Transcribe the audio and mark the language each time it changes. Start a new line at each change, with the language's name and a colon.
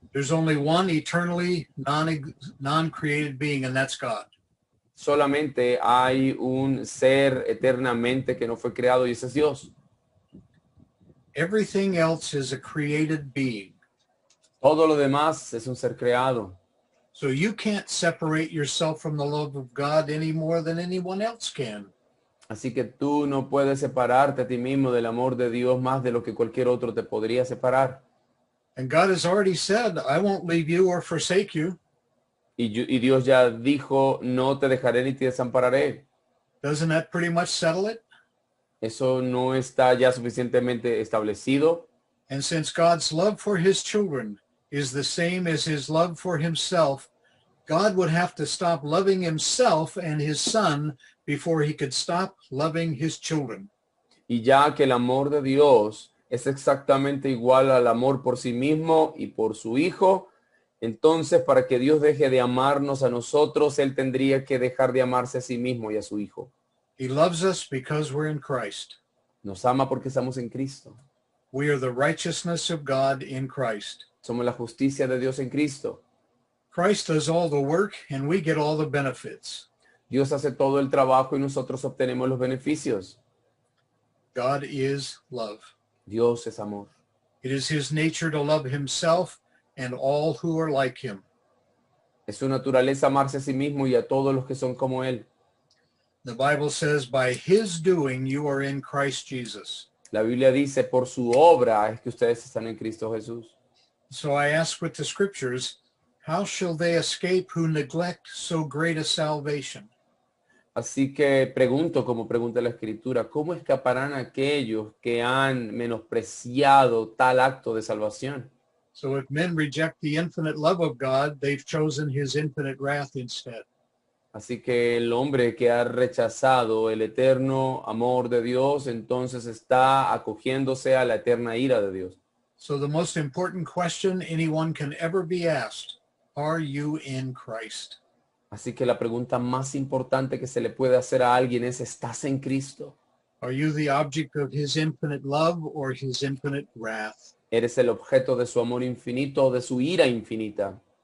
English: There's only one eternally non-created being, and that's God.
Spanish: Solamente hay un ser eternamente que no fue creado y ese es Dios.
English: Everything else is a created being.
Spanish: Todo lo demás es un ser creado.
English: So you can't separate yourself from the love of God any more than anyone else can.
Spanish: Así que tú no puedes separarte a ti mismo del amor de Dios más de lo que cualquier otro te podría separar.
English: And God has already said, I won't leave you or forsake you.
Spanish: Y Dios ya dijo, no te dejaré ni te desampararé.
English: Doesn't that pretty much settle it?
Spanish: Eso no está ya suficientemente establecido.
English: And since God's love for his children is the same as his love for himself, God would have to stop loving himself and his son before he could stop loving his children.
Spanish: Y ya que el amor de Dios es exactamente igual al amor por sí mismo y por su Hijo, entonces para que Dios deje de amarnos a nosotros, Él tendría que dejar de amarse a sí mismo y a su Hijo.
English: He loves us because we're in Christ.
Spanish: Nos ama porque estamos en Cristo.
English: We are the righteousness of God in Christ.
Spanish: Somos la justicia de Dios en Cristo.
English: Christ does all the work and we get all the benefits.
Spanish: Dios hace todo el trabajo y nosotros obtenemos los beneficios.
English: God is love.
Spanish: Dios es amor.
English: It is his nature to love himself and all who are like him.
Spanish: Es su naturaleza amarse a sí mismo y a todos los que son como Él.
English: The Bible says, by his doing, you are in Christ Jesus.
Spanish: La Biblia dice, por su obra es que ustedes están en Cristo Jesús.
English: So I ask with the scriptures, how shall they escape who neglect so great a salvation?
Spanish: Así que pregunto, como pregunta la Escritura, ¿cómo escaparán aquellos que han menospreciado tal acto de salvación?
English: So if men reject the infinite love of God, they've chosen his infinite wrath instead.
Spanish: Así que el hombre que ha rechazado el eterno amor de Dios, entonces está acogiéndose a la eterna ira de Dios.
English: So the most important question anyone can ever be asked, are you in Christ?
Spanish: Así que la pregunta más importante que se le puede hacer a alguien es, ¿estás en Cristo?
English: Are you the object of his infinite love or his infinite wrath?
Spanish: ¿Eres el objeto de su amor infinito o de su ira infinita?